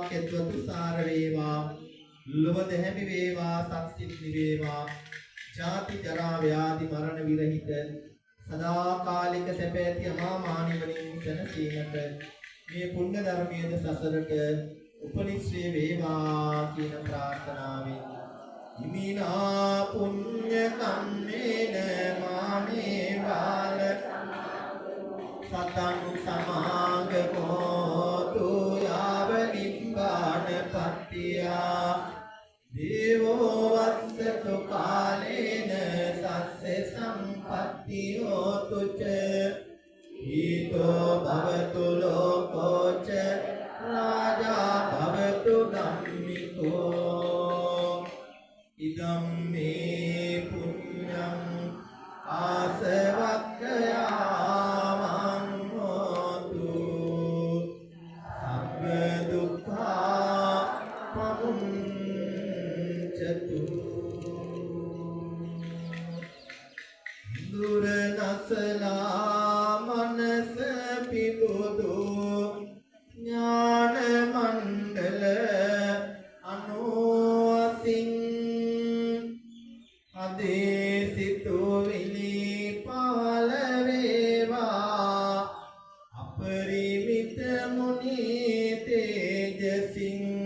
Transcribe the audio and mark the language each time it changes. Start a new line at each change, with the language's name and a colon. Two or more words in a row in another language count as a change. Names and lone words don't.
Sinhala: කෙත්වතු සාර වේවා ලොව දෙහැමි වේවා සත්‍සිත් නිවේවා ජාති ජරා ව්‍යාධි මරණ විරහිත සදාකාලික සැප ඇති අමා මහ නිවනින් සැනසීමට මේ පුණ්‍ය ධර්මයේද සසරට උපනිශ්‍රේ වේවා කියන ප්‍රාර්ථනාවෙන්
Pali: ඉමිනා පුඤ්ඤ කම්මේන මාමේ බාල සතං සමාගමෝ තු යාව නිබ්බාන පත්තියා දේවෝ වස්සතු කාලේන සස්සේ සම්පත්තියෝ තුච ඊතෝ භවතු ලෝකෝච රාජා භවතු ධම්මිකෝ ඉදම් මේ පුඤ්ඤං ආසවක්ඛයාමං හෝතු සබ්බ දුක්ඛා
Sinhala: පමුඤ්චතු දුරනසලා මනස පිබුදු ඥාන මණ්ඩල අනුවසින් අදේසිතු විලි පාල වේවා අපරිමිත මුනි තේජසින්